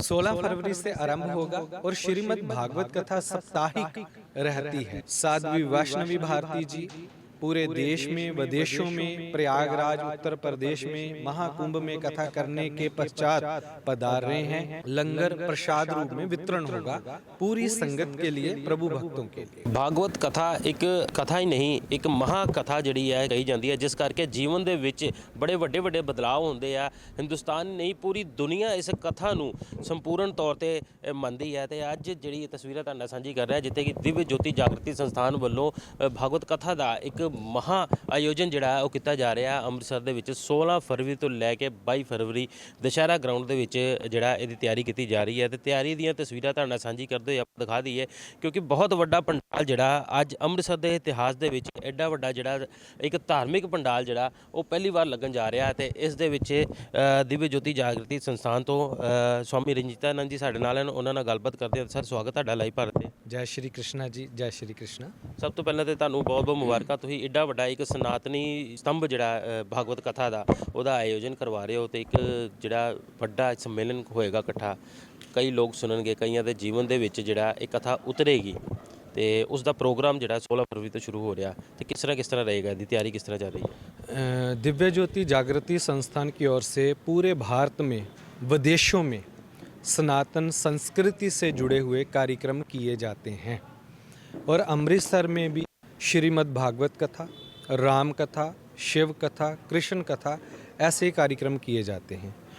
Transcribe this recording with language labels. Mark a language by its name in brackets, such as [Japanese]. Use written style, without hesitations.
[Hindi] 16 फरवरी से आरंभ होगा और श्रीमद् भागवत कथा साप्ताहिक रहती है। साध्वी वैष्णवी भारती जी पूरे देश में विदेशों में प्रयागराज उत्तर प्रदेश में महाकुंभ में कथा करने के पश्चात पधार रहे हैं। लंगर प्रसाद रूप में वितरण होगा पूरी संगत के लिए, प्रभु भक्तों के लिए। भागवत कथा एक कथा ही नहीं, एक महाकथा [Punjabi] ਜਿਹੜੀ ਹੈ ਕਹੀ ਜਾਂਦੀ ਹੈ, ਜਿਸ ਕਰਕੇ ਜੀਵਨ ਦੇ ਵਿੱਚ ਬੜੇ ਵੱਡੇ ਵੱਡੇ ਬਦਲਾਅ ਹੁੰਦੇ ਆ। ਹਿੰਦੁਸਤਾਨ ਨਹੀਂ, ਪੂਰੀ ਦੁਨੀਆ ਇਸ ਕਥਾ ਨੂੰ ਸੰਪੂਰਨ ਤੌਰ ਤੇ ਮੰਨਦੀ ਹੈ। ਤੇ ਅੱਜ ਜਿਹੜੀ ਤਸਵੀਰਾਂ ਤੁਹਾਡੇ ਨਾਲ ਸਾਂਝੀ ਕਰ ਰਿਹਾ, ਜਿੱਥੇ ਕਿ ਦਿਵਯ ਜੋਤੀ ਜਾਗਰਤੀ ਸੰਸਥਾਨ ਵੱਲੋਂ ਭਾਗਵਤ ਕਥਾ ਦਾ ਇੱਕ ਮਹਾ ਆਯੋਜਨ ਜਿਹੜਾ ਉਹ ਕੀਤਾ ਜਾ ਰਿਹਾ ਅੰਮ੍ਰਿਤਸਰ ਦੇ ਵਿੱਚ 16 ਫਰਵਰੀ ਤੋਂ ਲੈ ਕੇ 22 ਫਰਵਰੀ ਦੁਸ਼ਹਿਰਾ ਗਰਾਊਂਡ ਦੇ ਵਿੱਚ ਜਿਹੜਾ ਇਹਦੀ ਤਿਆਰੀ ਕੀਤੀ ਜਾ ਰਹੀ ਹੈ। ਤੇ ਤਿਆਰੀ ਦੀਆਂ ਤਸਵੀਰਾਂ ਤੁਹਾਡੇ ਨਾਲ ਸਾਂਝੀ ਕਰਦੇ ਹੋਏ ਆਪਾਂ ਦਿਖਾ ਦਈਏ, ਕਿਉਂਕਿ ਬਹੁਤ ਵੱਡਾ ਪੰਡਾਲ ਜਿਹੜਾ ਅੱਜ ਅੰਮ੍ਰਿਤਸਰ ਦੇ ਇਤਿਹਾਸ ਦੇ ਵਿੱਚ ਐਡਾ ਵੱਡਾ ਜਿਹੜਾ ਇੱਕ ਧਾਰਮਿਕ ਪੰਡਾਲ ਜਿਹੜਾ ਉਹ ਪਹਿਲੀ ਵਾਰ ਲੱਗਣ ਜਾ ਰਿਹਾ। ਤੇ ਇਸ ਦੇ ਵਿੱਚ ਦਿਵਯ ਜੋਤੀ ਜਾਗਰਤੀ ਸੰਸਥਾਨ ਤੋਂ ਸਵਾਮੀ ਰਣਜੀਤਾਨੰਦ ਜੀ ਸਾਡੇ ਨਾਲ ਹਨ, ਉਹਨਾਂ ਨਾਲ ਗੱਲਬਾਤ ਕਰਦੇ ਹਾਂ। ਸਰ, ਸਵਾਗਤ ਤੁਹਾਡਾ ਲਾਈਵ ਭਾਰਤ ਤੇ। ਜੈ ਸ਼੍ਰੀ ਕ੍ਰਿਸ਼ਨਾ ਜੀ, ਜੈ ਸ਼੍ਰੀ ਕ੍ਰਿਸ਼ਨਾ। ਸਭ ਤੋਂ ਪਹਿਲਾਂ ਤੇ ਤੁਹਾਨੂੰ ਬਹੁਤ ਬਹੁਤ ਮੁਬਾਰਕਾਂ, ਤੁਸੀਂ ਐਡਾ ਵੱਡਾ ਇੱਕ ਸਨਾਤਨੀ ਸਤੰਭ ਜਿਹੜਾ ਭਾਗਵਤ ਕਥਾ ਦਾ ਉਹਦਾ ਆਯੋਜਨ ਕਰਵਾ ਰਹੇ ਹੋ। ਤੇ ਇੱਕ ਜਿਹੜਾ ਵੱਡਾ ਸੰਮੇਲਨ ਹੋਏਗਾ ਇਕੱਠਾ, ਕਈ ਲੋਕ ਸੁਣਨਗੇ, ਕਈਆਂ ਦੇ ਜੀਵਨ ਦੇ ਵਿੱਚ ਜਿਹੜਾ ਇਹ ਕਥਾ ਉਤਰੇਗੀ। ਤੇ ਉਸ ਦਾ ਪ੍ਰੋਗਰਾਮ ਜਿਹੜਾ 16 फरवरी ਤੋਂ [Hindi] शुरू हो रहा, तो किस तरह रहेगा, इसकी तैयारी किस तरह चल रही है? दिव्य ज्योति जागृति संस्थान की ओर से पूरे भारत में विदेशों में सनातन संस्कृति से जुड़े हुए कार्यक्रम किए जाते हैं और अमृतसर में भी श्रीमद् भागवत कथा, राम कथा, शिव कथा, कृष्ण कथा ऐसे कार्यक्रम किए जाते हैं।